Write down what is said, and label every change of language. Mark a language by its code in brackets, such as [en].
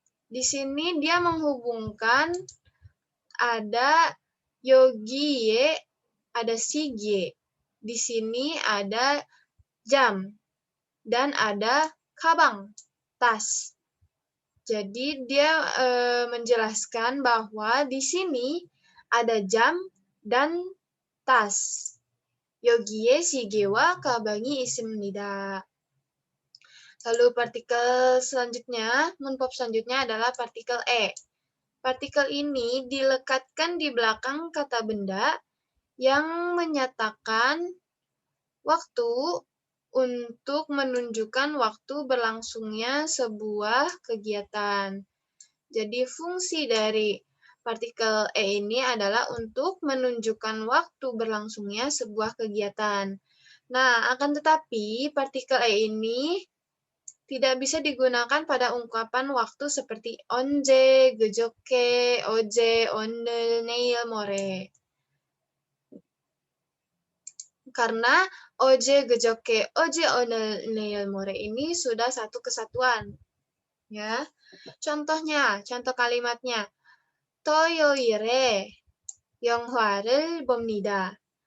[id] Di sini dia menghubungkan ada yogie, ada sige. Di sini ada jam dan ada kabang, tas. Jadi dia menjelaskan bahwa di sini ada jam dan tas. [ko] 여기에 시계와 가방이 있습니다. [id] Lalu partikel selanjutnya, munpop selanjutnya adalah partikel E. Partikel ini dilekatkan di belakang kata benda yang menyatakan waktu untuk menunjukkan waktu berlangsungnya sebuah kegiatan. Jadi fungsi dari partikel E ini adalah untuk menunjukkan waktu berlangsungnya sebuah kegiatan. Nah, akan tetapi partikel E ini tidak bisa digunakan pada ungkapan waktu seperti [ko] 언제, 그저께, 어제, 오늘, 내일, 모레. [id] Karena [ko] 어제, 그저께, 어제, 오늘, 내일, 모레 [id] ini sudah satu kesatuan. Ya. contoh kalimatnya. [ko] 토요일에 영화를 봅니다.